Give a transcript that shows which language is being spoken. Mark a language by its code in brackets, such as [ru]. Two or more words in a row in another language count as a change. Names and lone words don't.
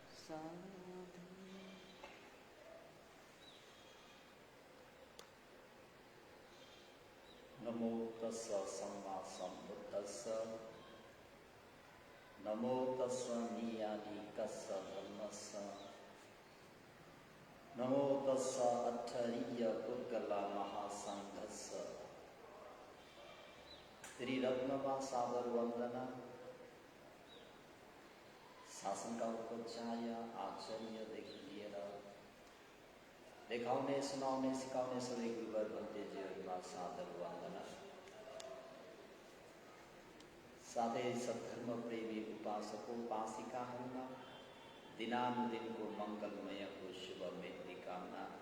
[pi] साधु। नमो तस्स सम्मा सम्बुद्धस्स नमो तस्स नियालिकस्स धम्मस्स नमो तस्स अट्ठरीय पुद्गला महासंघस्स। [ne] त्रिरत्नमा सादर वंदना। शासन का उपचार्य आचार्यदेखि लिएर देखाउने सुनाउने सिकाउने सबै गुरुवर भन्तेजीहरूमा सादर वन्दना। साथै सद्धर्म प्रेमी उपासको उपासिकाहरूमा दिनानुदिनको मङ्गलमयको शुभ मृत्यु कामना।